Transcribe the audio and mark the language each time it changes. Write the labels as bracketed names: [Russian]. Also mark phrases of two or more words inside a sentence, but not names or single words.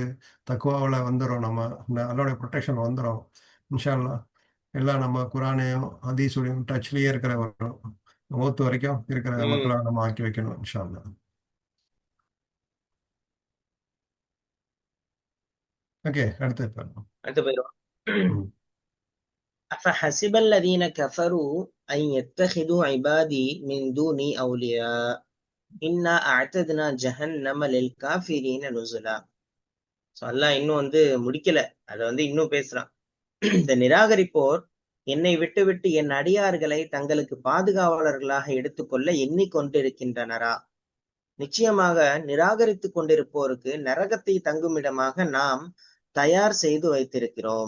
[Tamil] தக்குவாவில் வந்துடும், நம்ம அல்லாவுடைய ப்ரொடெக்ஷன் வந்துடும் [Arabic] إن شاء الله. [Tamil] எல்லாம் நம்ம குரானையும் ஹதீஸுடையும் டச்லயே இருக்கிற ஒரு மௌத்து வரைக்கும் இருக்கிற உம் மக்களா நம்ம ஆக்கி வைக்கணும் [Arabic] إن شاء الله. [Tamil] ஓகே, அடுத்து பாருங்க. அடுத்து போயிடும். ம். [Arabic] أفحسب الذين كفروا أن يتخذوا عبادي من دوني أولياء إنا أعتدنا جهنم للكافرين نزلا. [Tamil] So அல்லாஹ் இன்னும் வந்து முடிக்கல, அதை வந்து இன்னும் பேசுறான். இந்த நிராகரிப்போர் என்னை விட்டு விட்டு என் அடியார்களை தங்களுக்கு பாதுகாவலர்களாக எடுத்துக்கொள்ள எண்ணிக்கொண்டிருக்கின்றனரா? நிச்சயமாக நிராகரித்துக் கொண்டிருப்போருக்கு நரகத்தை தங்குமிடமாக நாம் தயார் செய்து வைத்திருக்கிறோம்.